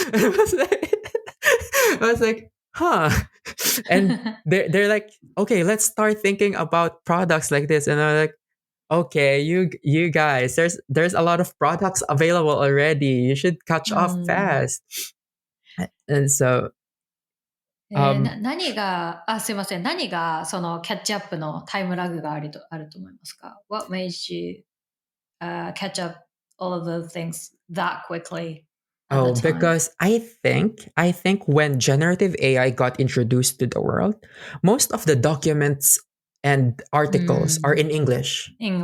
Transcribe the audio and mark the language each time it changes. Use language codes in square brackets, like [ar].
[en] I was like, huh. And they're like, okay, let's start thinking about products like this. And I'm like, okay, you guys, there's a lot of products available already. You should catch up fast. And so [ja] 何が、すいません。何がそのキャッチアップのタイムラグがあると思いますか？ [en] What made you catch up all of those things that quickly at the time? because I think when generative AI got introduced to the world, most of the documents and articles are in English.